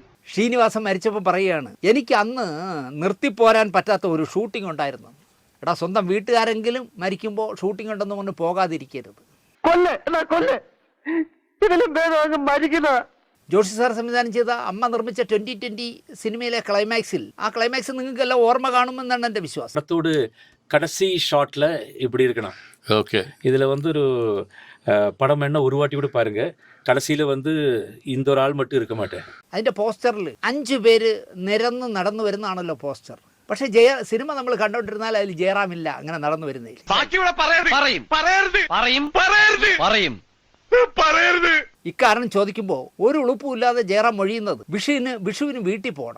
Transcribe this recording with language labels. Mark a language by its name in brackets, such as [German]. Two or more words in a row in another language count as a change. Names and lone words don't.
[Malayalam] ശ്രീനിവാസൻ മരിച്ചപ്പോൾ പറയുകയാണ്, എനിക്ക് അന്ന് നിർത്തിപ്പോരാൻ പറ്റാത്ത ഒരു ഷൂട്ടിംഗ് ഉണ്ടായിരുന്നു. എടാ, സ്വന്തം വീട്ടുകാരെങ്കിലും മരിക്കുമ്പോൾ ഷൂട്ടിംഗ് ഉണ്ടെന്ന് കൊണ്ട് പോകാതിരിക്കരുത്. ജോഷി സാർ സംവിധാനം ചെയ്ത അമ്മ നിർമ്മിച്ച 2020 സിനിമയിലെ ക്ലൈമാക്സിൽ, ആ ക്ലൈമാക്സ് നിങ്ങൾക്കെല്ലാം ഓർമ്മ കാണുമെന്നാണ് എൻ്റെ വിശ്വാസം. [Tamil] படத்தோடு கடைசி ஷாட்டில் இப்படி இருக்கணும். [Malayalam] ഓക്കെ, [Tamil] இதில் வந்து ஒரு படம் என்ன ஒரு வாட்டி கூட பாருங்க. கடைசியில் வந்து இந்த ஒரு ஆள் மட்டும் இருக்க மாட்டேன். [Malayalam] അതിൻ്റെ പോസ്റ്ററിൽ 5 പേര് നിരന്ന് നടന്നു വരുന്നതാണല്ലോ പോസ്റ്റർ. പക്ഷെ സിനിമ നമ്മൾ കണ്ടോണ്ടിരുന്നാൽ അതിൽ ജയറാമില്ല അങ്ങനെ നടന്നു വരുന്നതിൽ. ഇക്കാരണം ചോദിക്കുമ്പോൾ ഒരു ഉളുപ്പുമില്ലാതെ ജയറാം മൊഴിയുന്നത് വിഷുവിന് വീട്ടിൽ പോകണം.